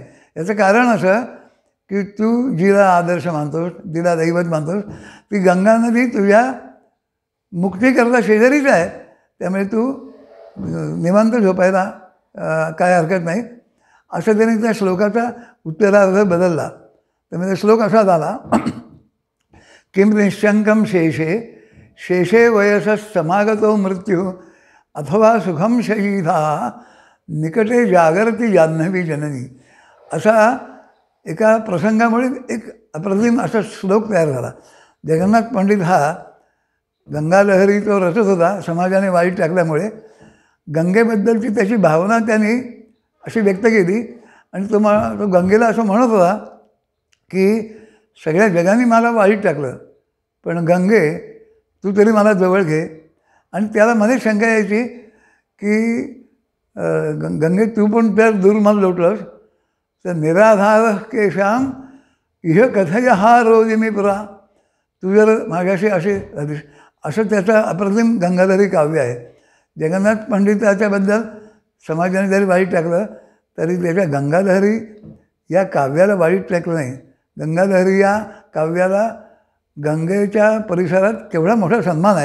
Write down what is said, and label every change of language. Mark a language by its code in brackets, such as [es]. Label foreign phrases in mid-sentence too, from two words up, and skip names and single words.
[mr] याचं कारण असं की तू जिला आदर्श मानतोस, जिला दैवत मानतोस, ती गंगा नदी तुझ्या मुक्तीकरता शेजारीच आहे, त्यामुळे तू निवांत झोपायला काय हरकत नाही. असं त्यांनी त्या श्लोकाचा उत्तरार्थ बदलला. त्यामुळे श्लोक असा झाला, [sa] किम निशंकम शेषे, शेषे वयसच समागतो मृत्यू, अथवा सुखम शयीधा, निकटे जागरती जान्हवी जननी. [mr] असा एका प्रसंगामुळे एक अप्रतिम असा श्लोक तयार झाला. जगन्नाथ पंडित हा गंगालहरी तो रचत होता, समाजाने वाईट टाकल्यामुळे गंगेबद्दलची त्याची भावना त्यांनी अशी व्यक्त केली आणि तो गंगेला असं म्हणत होता की सगळ्या जगाने मला वाईट टाकलं, पण गंगे तू तरी मला जवळ घे. आणि त्याला मध्ये शंका यायची की गंगे तू पण त्या दूर मला लोटलंस तर [sa] निराधार केशाम इह कथय हा रोज मी पुरा, [mr] तू जर माझ्याशी असं त्याचं अप्रतिम गंगाधरी काव्य आहे. जगन्नाथ पंडिताच्याबद्दल समाजाने जरी वाईट टाकलं तरी त्याच्या गंगाधरी या काव्याला वाईट टाकलं नाही. गंगाधरी या काव्याला गंगेच्या परिसरात केवढा मोठा सन्मान आहे.